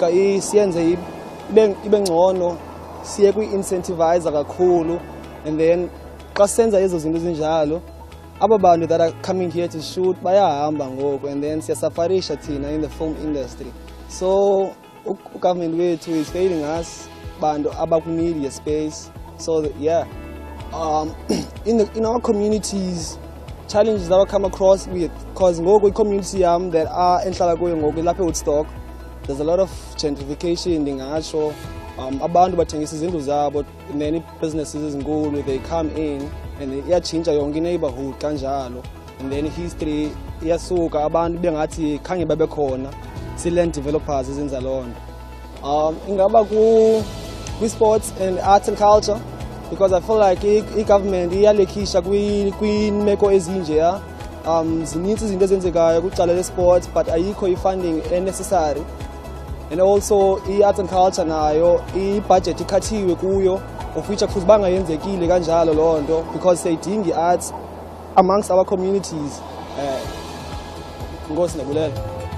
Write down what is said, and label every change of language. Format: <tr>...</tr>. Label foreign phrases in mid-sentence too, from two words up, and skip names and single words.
<xh>Siyenze ibe ngcono, siye kwi-incentivizer kakhulu,</xh> <en>and then</en> <xh>xa senza ezo zinto ezinjalo, aba bantu</xh> <en>that are coming here to shoot</en> <xh>bayahamba ngoku,</xh> <en>and then</en> <xh>siyasafarisha thina</xh> <en>in the film industry. So government wethu is failing us,</en> <xh>bantu abaku-media space.</xh> <en>So yeah, in our communities, challenges that I come across with, because ngoku community that are</en> <xh>enhlala kuyo ngoku lapha eWoodstock,</xh> <en>there's a lot of gentrification ndingatsho.</en> <xh>Abantu bathengisa izindlu zabo,</xh> <en>and then businesses ezinkulu, they come in and</en> <xh>iyachinja yonke</xh> <en>neighborhood kanjalo, and then history</en> <xh>iyasuka, abantu bengathi khange babe khona, si-land developers ezenza loo nto. Ingaba kwi-sports</xh> <en>and arts and culture, because I feel like</en> <xh>i-government iyalekhisha kwiimeko ezinjeya. Zinintsi izinto ezenzekayo kwicala le-sports, but ayikho i-funding necessary.</xh> <en>And also</en> <xh>i-arts</xh> <en>and culture</en> <xh>nayo i-budget ikhathiwe kuyo,</xh> <en>of which</en> <xh>akufuze bangayenzekile kanjalo loo nto, because siyayidinga i-arts</xh> <en>amongst our communities.</en> <xh>Inkosi ndabulela.</xh>